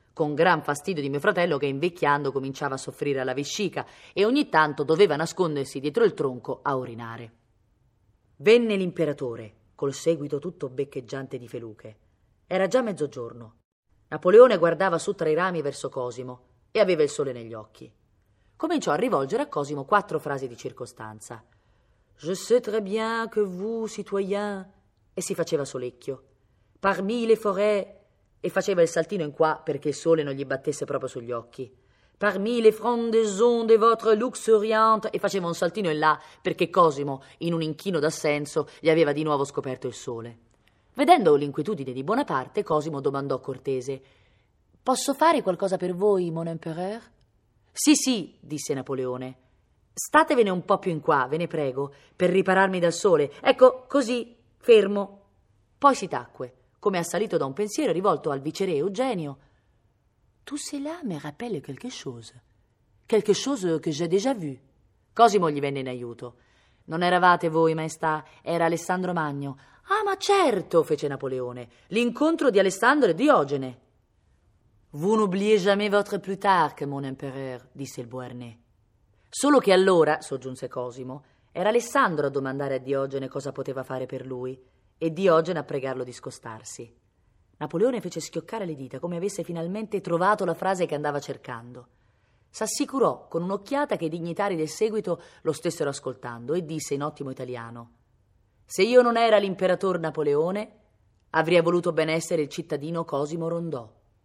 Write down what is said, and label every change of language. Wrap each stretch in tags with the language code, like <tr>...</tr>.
<it>Con gran fastidio di mio fratello che invecchiando cominciava a soffrire alla vescica e ogni tanto doveva nascondersi dietro il tronco a urinare. Venne l'imperatore, col seguito tutto beccheggiante di feluche. Era già mezzogiorno. Napoleone guardava su tra i rami verso Cosimo e aveva il sole negli occhi. Cominciò a rivolgere a Cosimo 4 frasi di circostanza.</it> <fr>«Je sais très bien que vous, citoyen...»</fr> <it>e si faceva solecchio.</it> <fr>«Parmi les forêts...»</fr> <it>e faceva il saltino in qua perché il sole non gli battesse proprio sugli occhi.</it> <fr>«Parmi les frondaisons de votre luxuriante...»</fr> <it>e faceva un saltino in là perché Cosimo, in un inchino d'assenso, gli aveva di nuovo scoperto il sole. Vedendo l'inquietudine di Bonaparte, Cosimo domandò cortese: «Posso fare qualcosa per voi,</it> <fr>mon empereur?»</fr> <it>«Sì, sì», disse Napoleone. «Statevene un po' più in qua, ve ne prego, per ripararmi dal sole. Ecco, così, fermo». Poi si tacque, come assalito da un pensiero rivolto al viceré Eugenio. «Tu sei là,</it> <fr>me rappelle quelque chose que j'ai déjà vu».</fr> <it>Cosimo gli venne in aiuto. «Non eravate voi, maestà, era Alessandro Magno». «Ah, ma certo», fece Napoleone, «l'incontro di Alessandro e Diogene».</it> <fr>«Vous n'oubliez jamais votre Plutarque, mon empereur», disse il Beauharnais.</fr> <it>«Solo che allora», soggiunse Cosimo, «era Alessandro a domandare a Diogene cosa poteva fare per lui». E Diogene a pregarlo di scostarsi. Napoleone fece schioccare le dita come avesse finalmente trovato la frase che andava cercando. S'assicurò con un'occhiata che i dignitari del seguito lo stessero ascoltando e disse in ottimo italiano: «Se io non era l'imperator Napoleone, avrei voluto ben essere il cittadino Cosimo Rondò».</it>